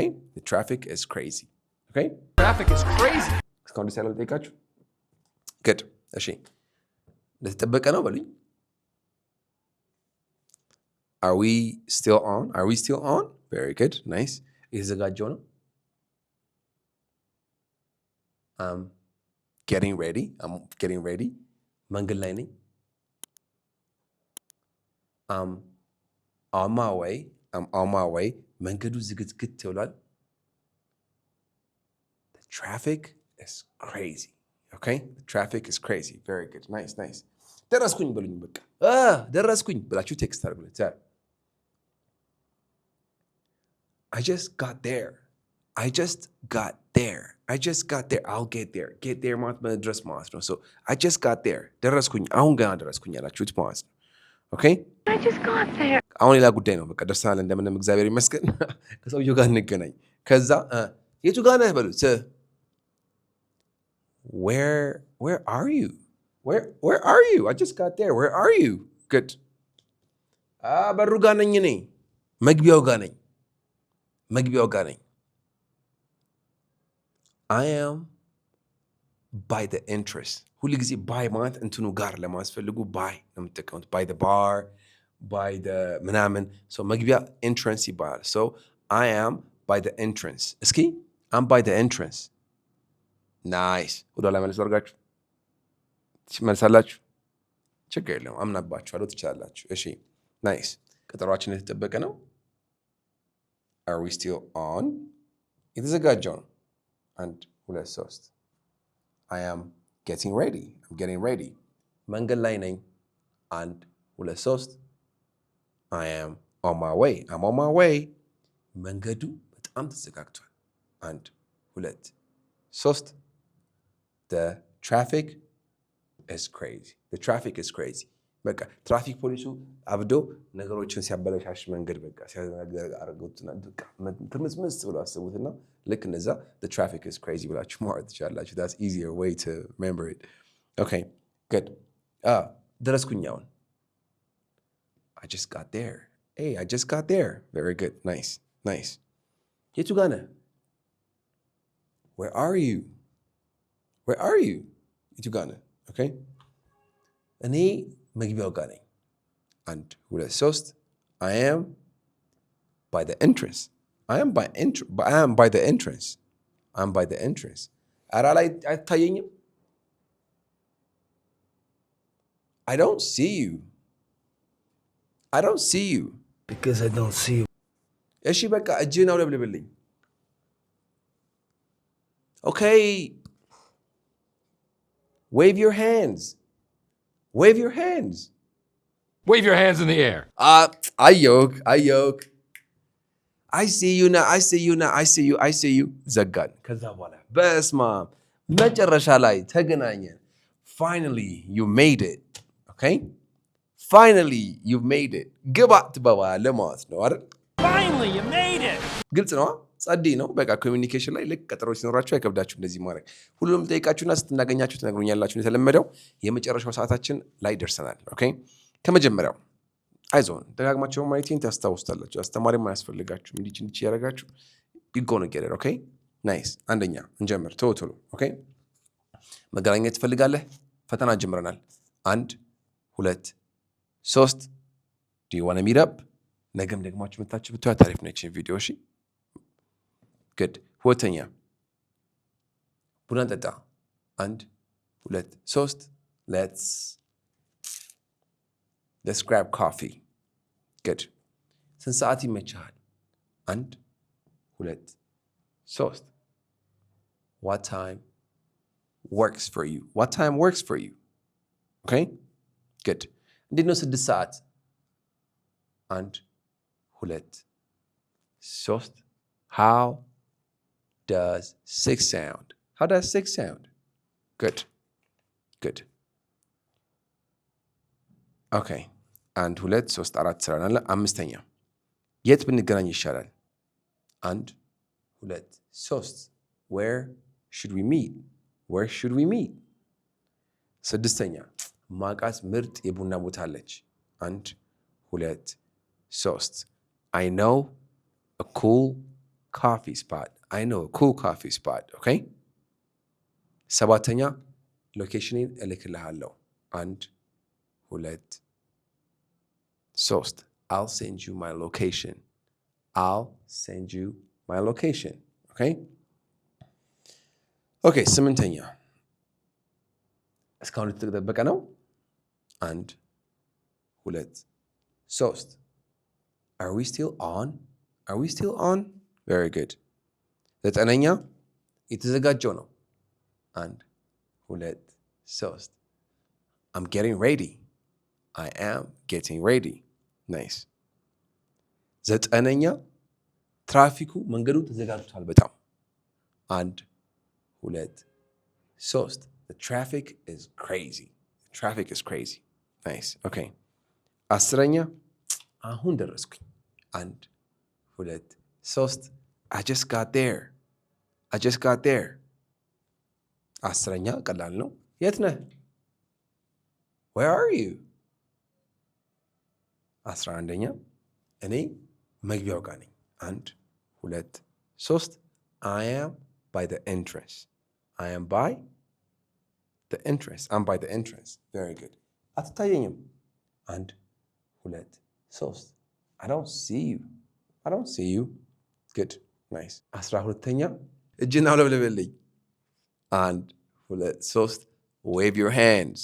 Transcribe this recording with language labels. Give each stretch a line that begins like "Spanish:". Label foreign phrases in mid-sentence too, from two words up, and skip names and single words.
English: The traffic is crazy. Okay? Traffic is crazy.
Amharic: እስካሁን ደስ ያለው ልጠይቃችሁ።
English: Good.
Amharic: እሺ እንደተጠበቀ ነው በሉኝ።
English: Are we still on? Are we still on? Very good. Nice.
Amharic: እየተዘጋጀው ነው።
English: I'm getting ready. I'm getting ready.
Amharic: መንገድ ላይ ነኝ።
English: I'm on my way. I'm on my way.
Amharic: መንገዱ ዝግትግት ብሏል።
English: The traffic is crazy. Okay? The traffic is crazy. Very good. Nice, nice.
Amharic: ደረስኩኝ በሉኝ በቃ። ደረስኩኝ ብላችሁ ቴክስት አድርጉልኝ።
English: I just got there. I just got there. I just got there. I'll get there. Get there
Amharic: ማለት መድረስ ማለት ነው።
English: So I just got there.
Amharic: ደረስኩኝ። አሁን ገና ደረስኩኝ ያላችሁት ማለት ነው። Okay?
English: I just got there.
Amharic: አሁን ሌላ ጉዳይ ነው። በቃ ደርሰናል እንደምንም እግዚአብሔር ይመስገን። ከሰውየው ጋር እንገናኝ። ከዛ የቱ ጋር ነህ በሉት።
English: Where are you? Where are you? I just got there. Where are you? Good.
Amharic: በሩ ጋር ነኝ እኔ። መግቢያው ጋር ነኝ።
English: I am by the entrance.
Amharic: ሁሉ ጊዜ by ማለት እንትኑ ጋር ለማስፈልጉ by ነው የምትጠቀሙት።
English: by the bar, by the
Amharic: ምናምን። So መግቢያ entrance ይባላል።
English: So I am by the entrance. እስኪ I'm by the entrance. Nice.
Amharic: ወደኋላ መልስ አድርጋችሁ ትመልሳላችሁ። ችግር የለውም። አምናባችኋለሁ። ትችላላችሁ። እሺ ናይስ። ቀጠሯችን የተጠበቀ ነው።
English: Are we still on?
Amharic: የተዘጋጀው ነው።
English: 1 2 3 I am getting ready. I'm getting ready.
Amharic: መንገድ ላይ ነኝ።
English: 1 2 3 I am on my way. I'm on my way.
Amharic: መንገዱ በጣም ተዘጋግቷል።
English: 1 2 3 The traffic is crazy. The traffic is crazy.
Amharic: በቃ ትራፊክ ፖሊሱ አብዶ ነገሮችን ሲያበለሻሽ መንገድ በቃ ሲያደርጉትና ትርምስምስ ብሎ አስቡትና ልክ እነዛ
English: the traffic is crazy
Amharic: ብላችሁ ማውራት ትችላላችሁ።
English: That's easier way to remember it. Okay, good.
Amharic: ደረስኩኝ አሁን።
English: I just got there. Hey, I just got there. Very good. Nice, nice.
Amharic: የቱ ጋር ነህ?
English: Where are you? Where are you?
Amharic: የቱ ጋር ነህ? Okay. እኔ መግቢያው ጋር ነኝ። 1 2 3
English: I am by the entrance. I am by the entrance. I'm by the entrance.
Amharic: ኧረ ላይ አይታየኝም?
English: I don't see you. I don't see you. Because I don't see you.
Amharic: እሺ በቃ እጅህን አውለብልብልኝ። Okay.
English: Wave your hands. Wave your hands. Wave your hands in the air. Ayok. I see you now. I see you now. I see you. I see you.
Amharic: ዘጋን። ከዛ በኋላ በስመ አብ መጨረሻ ላይ ተገናኘን።
English: Finally, you made it. Okay? Finally, you made it.
Amharic: ግባ ትባባለህ ማለት ነው አይደል?
English: Finally, you made it.
Amharic: ግልጽ ነው። ጸዲ ነው። በቃ ኮሚኒኬሽን ላይ ልክ ቀጠሮ ሲኖራችሁ አይከብዳችሁ እንደዚህ ማድረግ። ሁሉም ጠይቃችሁና ስትናገኛችሁ ትነግሩኛላችሁ። የተለመደው የመጨረሻው ሰዓታችን ላይ ደርሰናል። ኦኬ ከመጀመሪያው አይዞን ደጋግማችሁ ማየቴን ታስታውስታላችሁ። አስተማሪም አያስፈልጋችሁም። እንዲህ ያደርጋችሁ ይጎነ ገደል።
English: okay nice።
Amharic: አንደኛ እንጀምር ቶሎ። ኦኬ መገናኘት ትፈልጋለህ? ፈተና ጀምረናል።
English: 1 2 3 Do you want to meet up?
Amharic: ነገም ደግማችሁ መታችሁ ብትዋ ታሪፍ ነች ቪዲዮ። እሺ Good. ሁለተኛ ቡና ጠጣ። 1 2 3
English: Let's grab coffee. Good.
Amharic: ስንት ሰዓት ይመችሃል?
English: 1 2 3 What time works for you? What time works for you? Okay? Good.
Amharic: እንዴት ነው 6 ሰዓት?
English: 1 2 3 How does 6 sound? How does 6 sound? Good. Good. Okay.
Amharic: 1 2 3 4 ስራናል። አምስተኛ የት ብንገናኝ ይሻላል?
English: 1 2 3 where should we meet? where should we meet?
Amharic: ስድስተኛ ማቃት ምርጥ የቡና ቦታ አለች። 1 2 3
English: I know a cool coffee spot. I know a cool coffee spot. Okay?
Amharic: ሰባተኛ ሎኬሽኔን እልክልሃለሁ።
English: 1 2 3 I'll send you my location. I'll send you my location. Okay? Okay,
Amharic: ስምንተኛ እስካሁን የተጠበቀ ነው።
English: 1 2 3 Are we still on? Are we still on? Very good.
Amharic: ዘጠነኛ የተዘጋጀው ነው። 1 2 3
English: I'm getting ready. I am getting ready. Nice.
Amharic: ዘጠነኛ ትራፊኩ መንገዱ ተዘጋጅቷል በጣም። 1 2 3
English: The traffic is crazy. The traffic is crazy. Nice. Okay.
Amharic: አስረኛ አሁን ደረስኩኝ።
English: 1 2 3 I just got there. I just got there.
Amharic: አስረኛ ቀላል ነው። የት ነህ?
English: Where are you?
Amharic: 11ኛ እኔ መግቢያው ጋር ነኝ። 1 2 3
English: I am by the entrance. I am by the entrance. I'm by the entrance. Very good. አትታየኝም። 1 2 3 I don't see you. I don't see you. Good. Nice.
Amharic: 12ኛ እጅና አውለብልብልኝ።
English: 1 2 3 Wave your hands.